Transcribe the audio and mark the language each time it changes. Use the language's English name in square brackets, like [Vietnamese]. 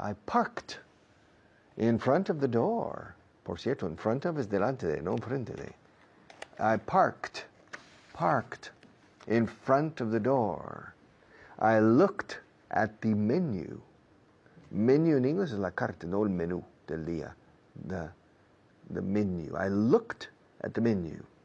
[English] I parked in front of the door. [Spanish] Por cierto, en front of es delante de, no enfrente de. [English] I parked in front of the door. I looked at the menu. Menu in English is [Spanish] la carta, no el menú del día. [English] The menu. I looked at the menu.